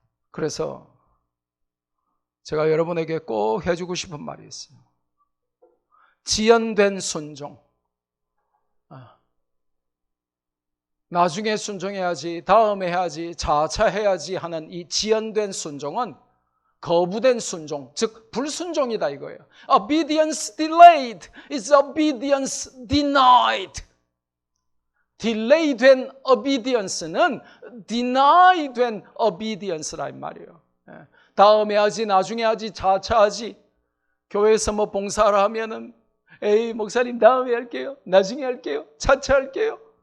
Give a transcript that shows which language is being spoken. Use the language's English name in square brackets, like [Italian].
[Korean] 그래서 제가 여러분에게 꼭 해주고 싶은 말이 있어요. 지연된 순종. 나중에 순종해야지, 다음에 해야지, 자차해야지 하는 이 지연된 순종은 거부된 순종, 즉 불순종이다 이거예요. [English] Obedience delayed is obedience denied. [Korean] 딜레이 된 obedience는 deny 된 obedience라 이 말이에요. 다음에 하지, 나중에 하지, 자차하지. 교회에서 뭐 봉사를 하면은 에이 목사님 다음에 할게요, 나중에 할게요, 자차할게요.